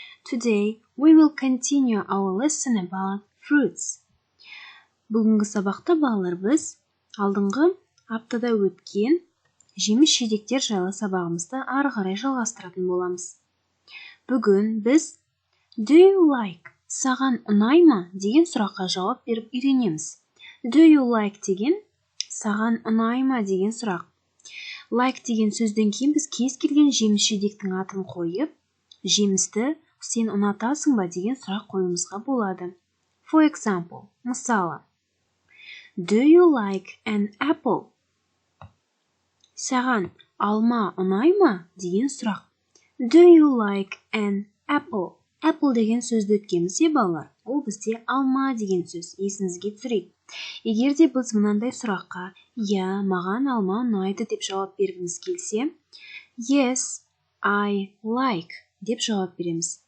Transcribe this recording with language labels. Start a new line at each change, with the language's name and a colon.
English: Today we will continue our lesson about fruits.
Kazakh: Бүгінгі сабақта балалар біз алдыңғы аптада өткен жеміс-жидектер жайлы сабағымызды ары қарай жалғастыратын боламыз. Бүгін біз
English: Do you like?
Kazakh: Саған ұнай ма? деген сұраққа жауап беріп үйренеміз.
English: Do you like
Kazakh: деген саған ұнай ма деген сұрақ. Like деген сөзден кейін біз кез келген жеміс-жидектің атын қойып, жемісті сен ұнатасың ба деген сұрақ қоюымызға болады.
English: For example,
Kazakh: мысалы,
English: Do you like an apple?
Kazakh: Саған алма ұнай ма деген сұрақ.
English: Do you like an apple?
Kazakh: Apple деген сөзді өткенімізде балалар, ол бізде алма деген сөз, есіңізге түсірейік. Егер де біз мынандай сұраққа, я, маған алма ұнайды деп жауап бергіміз келсе,
English: Yes, I like
Kazakh: деп жауап береміз.